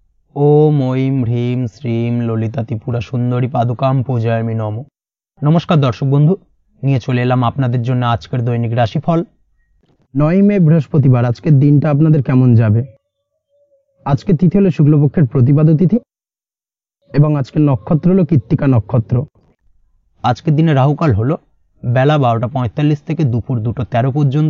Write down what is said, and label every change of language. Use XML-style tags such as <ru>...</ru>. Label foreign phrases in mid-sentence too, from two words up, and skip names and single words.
<sa>ओम ऐं ह्रीं श्रीं ललिता त्रिपुरा सुंदरी पादुकां पूजयामि नमः।</sa> <bn>নমস্কার দর্শক বন্ধু, নিয়ে চলে এলাম আপনাদের জন্য আজকের দৈনিক রাশিফল। 9 মে বৃহস্পতিবার আজকের দিনটা আপনাদের কেমন যাবে। আজকে তিথি হলো শুক্লপক্ষের প্রতিপাদ্য তিথি এবং আজকের নক্ষত্র হলো কৃত্তিকা নক্ষত্র। আজকের দিনে রাহুকাল হলো বেলা 12টা 45 থেকে দুপুর 2টা 13 পর্যন্ত।</bn>